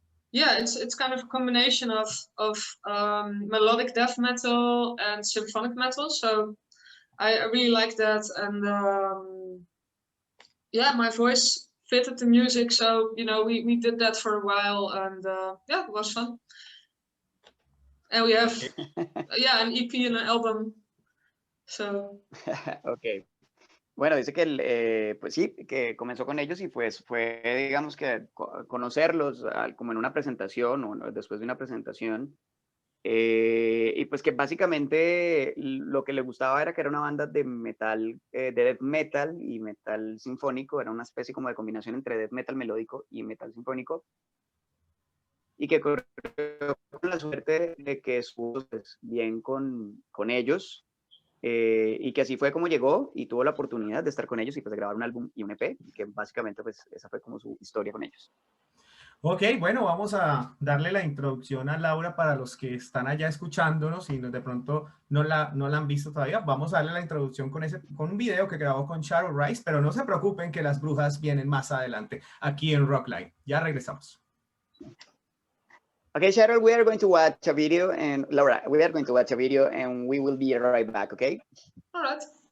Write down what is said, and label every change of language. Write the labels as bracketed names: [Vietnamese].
[English] yeah, it's kind of a combination of melodic death metal and symphonic metal, so I really like that, and yeah, my voice fitted the music, so you know, we did that for a while, and yeah, it was fun. And we have yeah, an EP and an album, so Okay. [Spanish] Bueno, dice que pues sí, que comenzó con ellos y pues fue, digamos que conocerlos como en una presentación o después de una presentación, y pues que básicamente lo que le gustaba era que era una banda de metal, de death metal y metal sinfónico, era una especie como de combinación entre death metal melódico y metal sinfónico, y que corrió con la suerte de que estuvo pues, bien con ellos, y que así fue como llegó y tuvo la oportunidad de estar con ellos y pues de grabar un álbum y un EP, y que básicamente pues esa fue como su historia con ellos. Ok, bueno, vamos a darle la introducción a Laura para los que están allá escuchándonos y de pronto no la han visto todavía. Vamos a darle la introducción con un video que grabó con Shadow Rise, pero no se preocupen que las brujas vienen más adelante aquí en Rockline. Ya regresamos. [English] Okay, Cheryl, we are going to watch a video, and Laura, we are going to watch a video, and we will be right back, okay? all right.